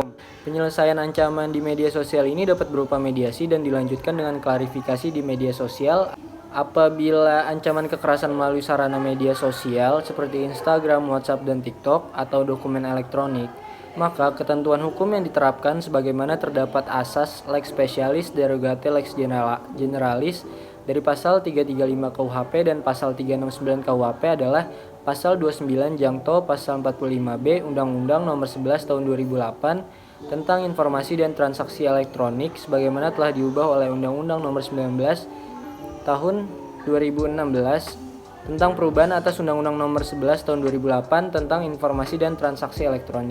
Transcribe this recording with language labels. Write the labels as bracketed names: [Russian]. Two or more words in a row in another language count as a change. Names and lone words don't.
[Indonesian] Penyelesaian ancaman di media sosial ini dapat berupa mediasi dan dilanjutkan dengan klarifikasi di media sosial. Apabila ancaman kekerasan melalui sarana media sosial seperti Instagram, WhatsApp, dan TikTok atau dokumen elektronik, maka ketentuan hukum yang diterapkan sebagaimana terdapat asas [Latin] lex specialis derogate lex generalis [Indonesian] dari pasal 335 KUHP dan pasal 369 KUHP adalah pasal 29 jangto pasal 45B Undang-Undang Nomor 11 Tahun 2008 tentang informasi dan transaksi elektronik sebagaimana telah diubah oleh Undang-Undang Nomor 19 Tahun 2016 tentang perubahan atas Undang-Undang Nomor 11 Tahun 2008 tentang informasi dan transaksi elektronik.